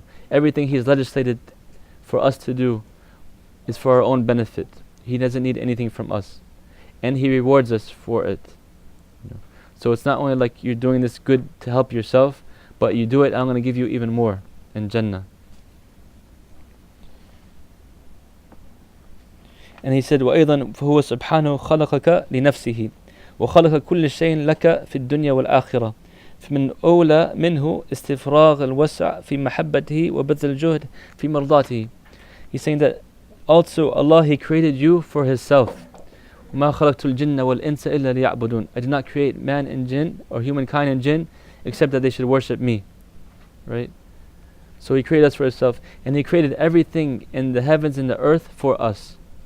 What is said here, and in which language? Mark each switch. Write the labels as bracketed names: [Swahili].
[English] Everything He's legislated for us to do is for our own benefit. He doesn't need anything from us. And He rewards us for it. So it's not only like you're doing this good to help yourself, but you do it, I'm going to give you even more in Jannah. And he said, [Arabic] وَأَيْضًا فَهُوَ سُبْحَانَهُ خَلَقَكَ لِنَفْسِهِ وَخَلَقَ كُلِّ شَيْءٍ لَكَ فِي الدُّنْيَا وَالْآخِرَةِ فمن أولى منه استفراغ الوسع في محبته وبذل الجهد في مرضاته. [English] He's saying that also Allah, He created you for Himself. [Arabic] وَمَا خَلَقْتُ الْجِنَّ وَالْإِنسَ إِلَّا لِيَعْبُدُونَ. [English] I did not create man and jinn, or humankind and jinn, except that they should worship me. Right? So He created us for Himself, and He created everything in the heavens and the earth for us.